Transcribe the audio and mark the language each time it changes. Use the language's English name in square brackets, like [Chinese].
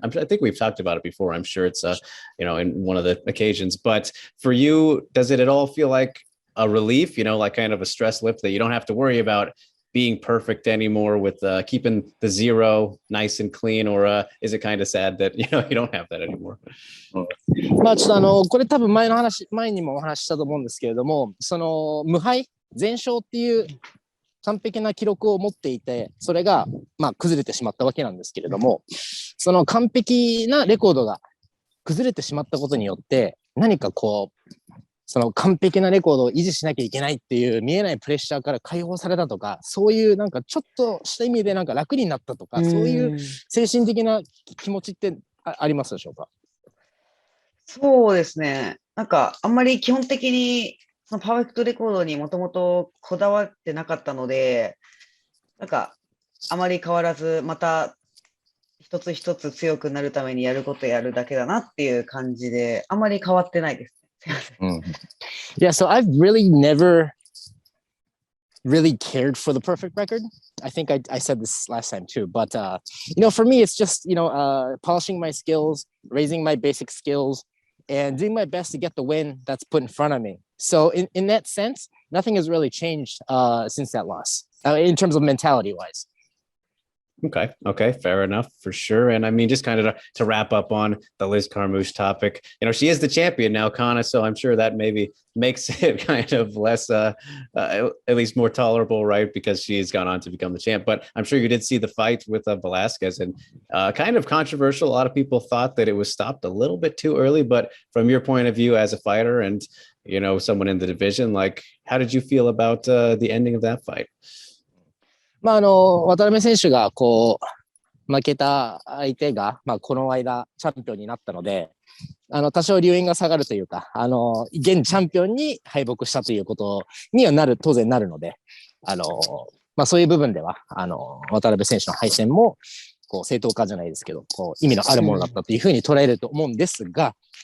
[English] I think we've talked about it before. I'm sure it's in one of the occasions, but for you, does it at all feel like a relief? Like kind of a stress lift that you don't have to worry about being perfect anymore with keeping the zero nice and clean, or is it kind of sad that you don't have that anymore? [Japanese] まあちょっとこれ多分前にもお話ししたと思うんですけれども、その無敗、全勝っていう完璧な記録を持っていて、それがまあ崩れてしまったわけなんですけれども、その完璧なレコードが崩れてしまったことによって、何かこう、その完璧なレコードを維持しなきゃいけないっていう見えないプレッシャーから解放されたとか、そういうなんかちょっとした意味でなんか楽になったとか、そういう精神的な気持ちってありますでしょうか？そうですね。なんか、あんまり基本的に、そのパーフェクトレコードにもともとこだわってなかったので、なんか、あまり変わらず、また一つ一つ強くなるためにやることやるだけだなっていう感じで、あんまり変わってないです。すいません。 [English] Yeah, so I've really never really cared for the perfect record. I think I said this last time too, but for me, it's just polishing my skills, raising my basic skills, and doing my best to get the win that's put in front of me. So in that sense, nothing has really changed since that loss in terms of mentality wise. Okay, fair enough for sure. And I mean, just kind of to wrap up on the Liz Carmouche topic, she is the champion now, Kana. So I'm sure that maybe makes it kind of less, at least more tolerable, right? Because she's gone on to become the champ. But I'm sure you did see the fight with Velasquez, and kind of controversial. A lot of people thought that it was stopped a little bit too early. But from your point of view as a fighter and someone in the division, like, how did you feel about the ending of that fight? [Japanese] まあ、渡辺選手がこう負けた相手が、まあ、この間チャンピオンになったので、多少流飲が下がるというか、現チャンピオンに敗北したということには当然なるので、まあ、そういう部分では、渡辺選手の敗戦も、こう正当化じゃないですけど、こう意味のあるものだったというふうに捉えると思うんですが、